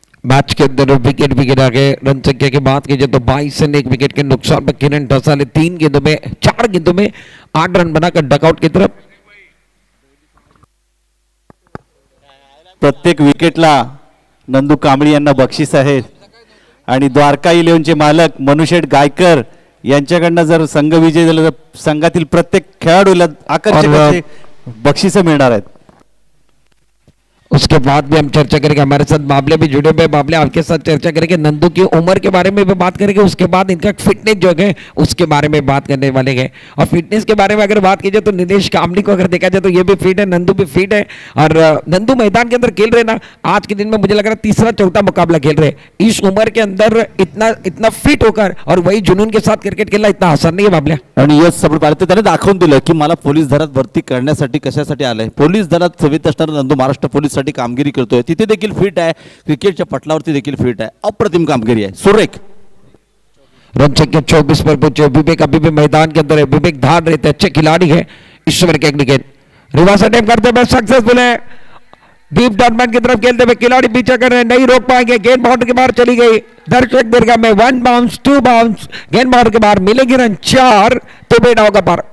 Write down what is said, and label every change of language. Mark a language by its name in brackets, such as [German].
[Hindi] Match के अंदर wicket भी गिरा के रन संख्या की बात कीजिए तो 22 रन 1 विकेट के नुकसान पर किरण ठसाले 4 गेंदों में 8 रन बनाकर डकआउट की तरफ। [Marathi] प्रत्येक विकेटला नंदू कांबळी यांना बक्षीस आहे आणि द्वारका 11 चे मालक मनुशेठ गायकर यांच्याकडनं जर संघ विजय झाला तर संघातील प्रत्येक खेळाडूला आकर्षक बक्षीस मिळणार आहेत। [Hindi] उसके बाद भी हम चर्चा करेंगे। हमारे साथ बाबले भी जुड़े हुए, बाबले आपके साथ चर्चा करेंगे। नंदू की उम्र के बारे में भी बात करेंगे, उसके बाद इनका फिटनेस जो है उसके बारे में बात करने वाले हैं। और फिटनेस के बारे में अगर बात कीजिए तो निलेश कामली को अगर देखा जाए तो ये भी फिट है, नंदू भी फिट है। और नंदू मैदान के अंदर खेल रहे ना, आज के दिन में मुझे लग रहा है तीसरा चौथा मुकाबला खेल रहे। इस उम्र के अंदर इतना फिट होकर और वही जुनून के साथ क्रिकेट खेलना इतना आसान नहीं है बाबल्या। [Marathi] आणि यश सफल पाहिलं त्याने दाखवून दिलं की मला पोलीस दलात भरती करण्यासाठी कशासाठी आलंय। पोलीस दलात सेवेत असणारा नंदू महाराष्ट्र पोलीस साठी कामगिरी करतोय, तिथे देखील फिट आहे, क्रिकेटच्या पटलावरती देखील फिट आहे, अप्रतिम कामगिरी आहे, सुरेख। [Hindi] रन संख्या 24 पर पहुंचे। विवेक अभी भी मैदान के अंदर है, विवेक धार रहे थे, अच्छे खिलाड़ी है। इस ओवर के अगली गेंद रिवर्स अटेम्प्ट करते हुए सक्सेसफुल है। डीप टॉर्नामेंट की तरफ खेलते हुए खिलाड़ी पीछे कर रहे हैं, नहीं रोक पाएंगे। गेंद बाउंड्री के बाहर चली गई। दर्शक दीर्घा में 1 बाउंस 2 बाउंस, गेंद बाउंड्री के बाहर मिलेगी रन 4 तो बेटा होगा पार।